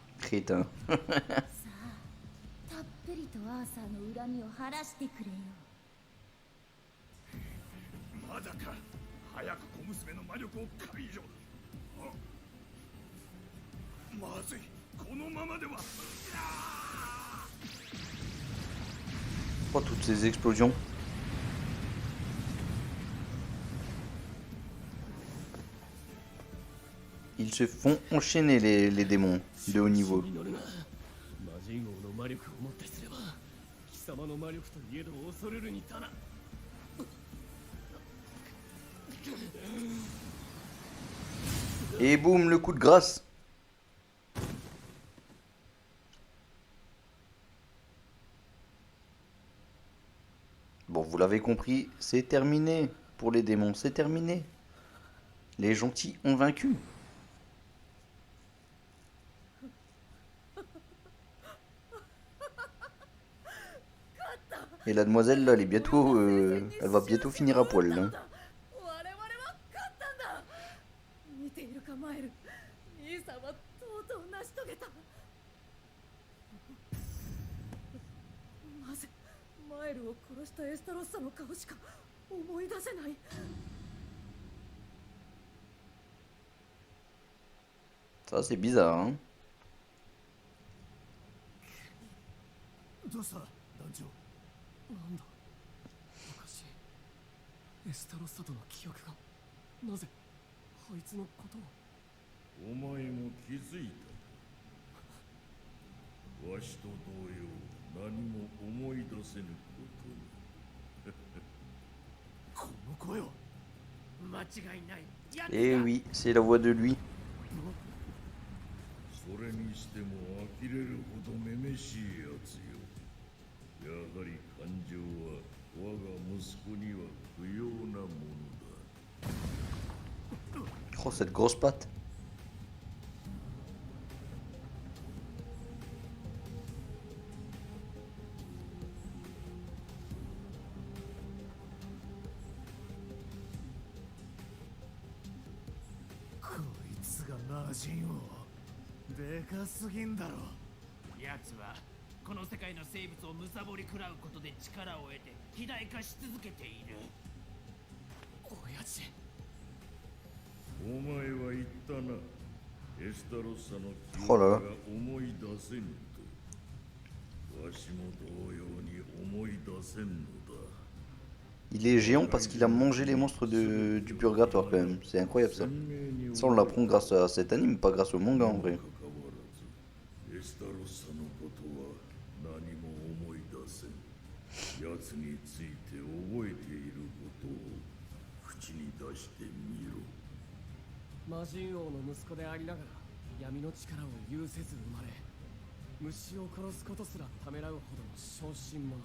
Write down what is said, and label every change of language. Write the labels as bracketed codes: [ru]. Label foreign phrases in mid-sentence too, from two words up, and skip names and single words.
[fr] crétin. [ja] さあたっぷりとアーサーの恨みを晴らしてくれよ。まだか。早く小娘の魔力を解除。まずい、このままでは。 [fr] Oh, toutes ces explosions. Ils se font enchaîner les démons de haut niveau. [ja] 魔人王の魔力をもってすれば貴様の魔力といえど恐れるに足らん。 [fr] Et boum, le coup de grâce. Bon, vous l'avez compris, c'est terminé pour les démons, c'est terminé. Les gentils ont vaincu. Et la demoiselle là, elle est bientôt, elle va bientôt finir à poil là. [ja] 我々は勝ったんだ。見ているかマエル、兄さんはとうとう成し遂げた。なぜマエルを殺したエスタロッサの顔しか思い出せない。 [fr] Ça c'est bizarre, hein. [ja] どうした団長。なんだおかしい。エスタロッサとの記憶がなぜあいつのことを。お前も気づいた。わしと同様何も思い出せぬことに。この声は間違いない。 [fr] Eh oui, c'est la voix de lui. [ja] それにしても呆れるほどめめしいやつよ。やはり感情は我が息子には不要なものだ。 [fr] Oh, cette grosse patte. [ja] こいつが魔人王。でかすぎんだろ。奴はこの世界の生物を貪り食らうことで力を得て肥大化し続けている。親父。お前は言ったな。エスタロッサの記ほら憶が思い出せぬと。わしも同様に思い出せんのだ。 [fr] Il est géant parce qu'il a mangé les monstres du purgatoire quand même. C'est incroyable ça. Ça on l'apprend grâce à cet anime, pas grâce au manga en vrai. [ja] エスタロッサのことは何も思い出せん。奴について覚えていることを口に出してみろ。魔人王の息子でありながら闇の力を有せず生まれ、虫を殺すことすらためらうほどの小心者。